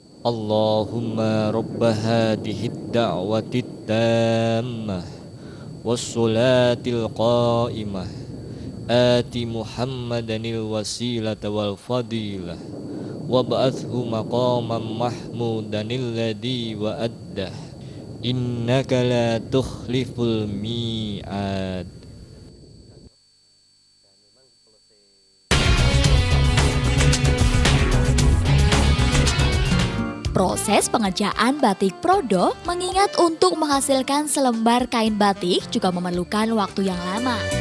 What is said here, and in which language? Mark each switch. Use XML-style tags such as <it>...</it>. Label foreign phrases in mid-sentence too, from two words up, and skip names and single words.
<ar>اللهم رب هذه الدعوة التامة والصلاة القائمة آت محمدا الوسيلة والفضيلة وابعثه مقاما محمودا الذي وعدته إنك لا تخلف الميعاد.</ar> <id>Proses pengerjaan batik prodo mengingat untuk menghasilkan selembar kain batik juga memerlukan waktu yang lama.</id>